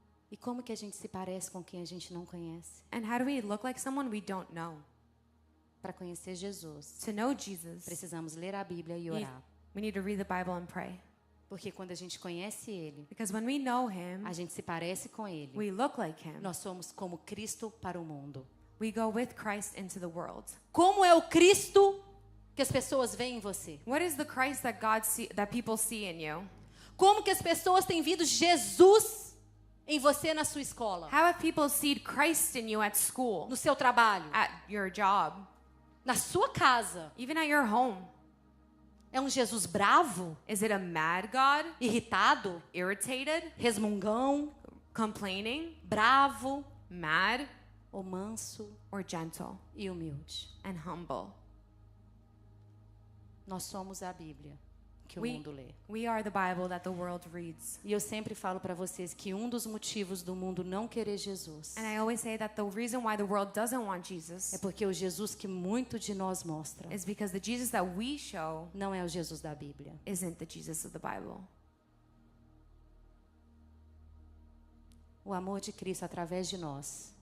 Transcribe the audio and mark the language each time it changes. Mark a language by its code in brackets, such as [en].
[pt] E como que a gente se parece com quem a gente não conhece? [en] And how do we look like someone we don't know? [pt] Para conhecer Jesus, [en] To know Jesus, [pt] precisamos ler a Bíblia e [en] we [pt] orar. [en] need to read the Bible and pray. [pt] Porque quando a gente conhece ele, [en] Because when we know him, [pt] a gente se parece com ele. [en] we look like him. [pt] Nós somos como Cristo para o mundo. [en] We go with Christ into the world. [pt] Como é o Cristo que as pessoas veem em você? [en] What is the Christ that that people see in you? [pt] Como que as pessoas têm visto Jesus em você na sua escola, [en] How have people seen Christ in you at school, [pt] no seu trabalho, [en] at your job, [pt] na sua casa? [en] even at your home? [pt] É um Jesus bravo, [en] Is it a mad God, [pt] irritado, [en] irritated, [pt] resmungão, [en] complaining, [pt] bravo, [en] mad, [pt] ou manso [en] or gentle [pt] e humilde? [en] and humble? [pt] Nós somos a Bíblia que o [en] We, [pt] mundo lê. [en] we are the Bible that the world reads. [pt] E eu sempre falo para vocês que um dos motivos do mundo não querer Jesus [en] And I always say that the reason why the world doesn't want [pt] é [en] Jesus [pt] porque o Jesus que muito de nós mostra [en] is because the Jesus that we show [pt] não é o Jesus da Bíblia. [en] isn't the Jesus of the Bible. [pt] O amor de Cristo através de nós